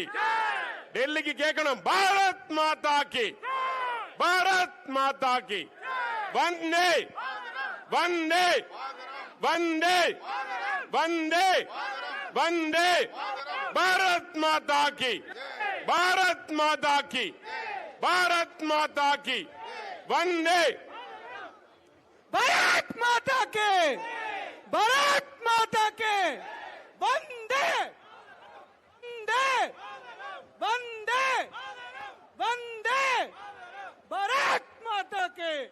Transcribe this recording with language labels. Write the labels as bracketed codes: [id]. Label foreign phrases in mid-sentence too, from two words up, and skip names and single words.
[ta] டெல்லிக்கு கேட்கணும். [hi] भारत माता की, भारत माता की. वंदे वंदे वंदे वंदे वंदे भारत माता की, भारत माता की, भारत माता की. वंदे भारत माता के, भारत माता के, वंदे वंदे वंदे वंदे भारत माता के,